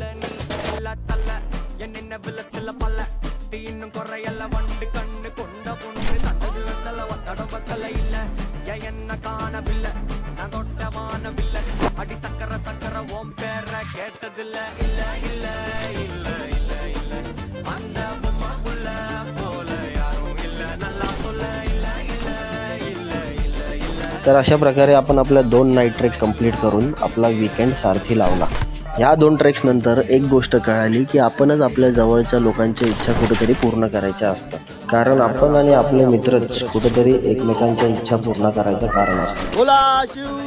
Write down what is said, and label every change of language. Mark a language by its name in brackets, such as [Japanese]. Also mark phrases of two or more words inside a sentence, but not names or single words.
[Tamil] நீ இல்ல தல்ல என் நினைவுல சில பல்ல தீன்னும் குறையல்ல வண்டு கண்ணு கொண்ட பொண்ணு தந்தது வெத்தல ஒத்தட பத்தல இல்ல என்ன காணவில்லை நான் தொட்ட வானவில்லை அடி சக்கர சக்கர ஓம் பேர கேட்டதில்ல இல்ல இல்ல இல்ல இல்ல இல்ல அந்த பொம்மா புள்ள போல யாரும் இல்ல நல்லா சொல்ல இல்ல இல்ல இல்ல இல்ல இல்ல. [Marathi] तर अशा प्रकारे आपण आपल्या 2 [English] night trek complete [Marathi] करून आपला वीकेंड सारथी लावला. ह्या 2 ट्रेक्स नंतर एक गोष्ट कळाली की आपणच आपल्या जवळच्या लोकांच्या इच्छा कुठेतरी पूर्ण करायच्या असतात. कारण आपण आणि आपले मित्रच कुठेतरी एकमेकांच्या इच्छा पूर्ण करायचं कारण असतं.